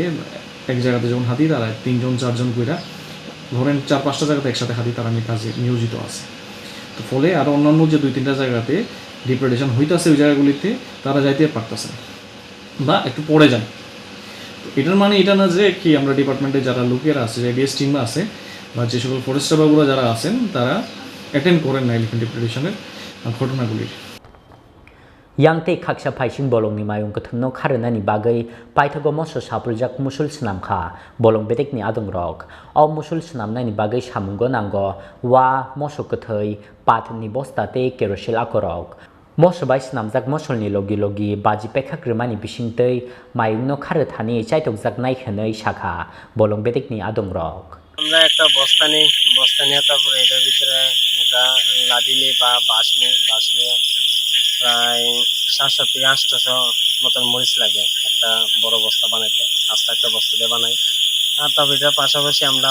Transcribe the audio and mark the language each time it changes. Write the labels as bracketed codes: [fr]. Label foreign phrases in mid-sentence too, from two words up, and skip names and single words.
[bn] এক জায়গাতে যখন হাতি তাড়ায় 3-4জন কইরা ধরেন 4-5টা জায়গাতে একসাথে হাতি তাড়ানোর কাজে নিয়োজিত আছে তো ফলে আরও অন্যান্য যে 2-3টা জায়গাতে ডিপ্রেডেশন হইতেছে ওই জায়গাগুলিতে তারা যাইতে পারতেছে না বা একটু পড়ে যায় তো এটার মানে এটা না যে কি আমরা ডিপার্টমেন্টে যারা লোকেরা আছে যে ডিএস টিম আছে বা যে সকল ফরেস্টার বাবুরা যারা আছেন তারা অ্যাটেন্ড করেন না [en] elephant depredation [bn] ঘটনাগুলির [trp] yang te khaksa phaising bolong ni mayung kathangno kharana ni bagai paithago moso saprujak musul snam kha bolong betek ni adong rok o musul snam na ni bagai samungo nango wa moso kathai pat ni bosta te kerosil akorok moso bai snamjak mosol ni logi baji pekha krmani bisingtei mayung no khare thani chaitok jak nai khanai shakha bolong betek ni adong rok [bn] আমরা একটা বস্তা নিয়ে তারপরে এটার ভিতরে এটা লাদি নিয়ে বা বাঁশ নিয়ে প্রায় 700 থেকে 800 মতন মরিচ লাগে একটা বড় বস্তা বানাইতে আস্তে একটা বস্তা দিয়ে বানাই আর তারপর এটার পাশাপাশি আমরা